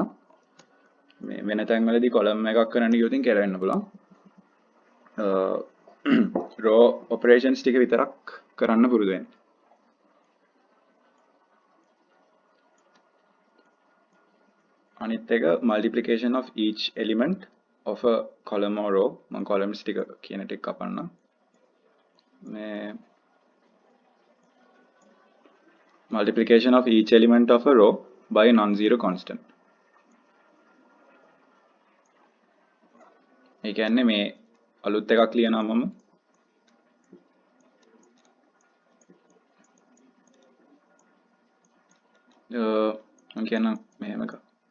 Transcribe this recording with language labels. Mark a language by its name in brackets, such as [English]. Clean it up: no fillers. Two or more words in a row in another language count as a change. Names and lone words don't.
[Sinhala] මේ වෙන තැන්වලදී කොලම් එකක් කරන්න ගියොත් කෙරෙන්න පුළුවන්. [English] row operations [Sinhala] ටික විතරක් කරන්න පුරුදු වෙන්න. අනිත් එක [English] multiplication of each element of a column or row. [Sinhala] මම columns ටික කියන ටික කපන්න. [English] මේ multiplication of each element of a row by a non-zero constant. [Sinhala] ඒ කියන්නේ මේ අලුත් එකක් ලියනවා මම කියන මෙහෙම එකක්.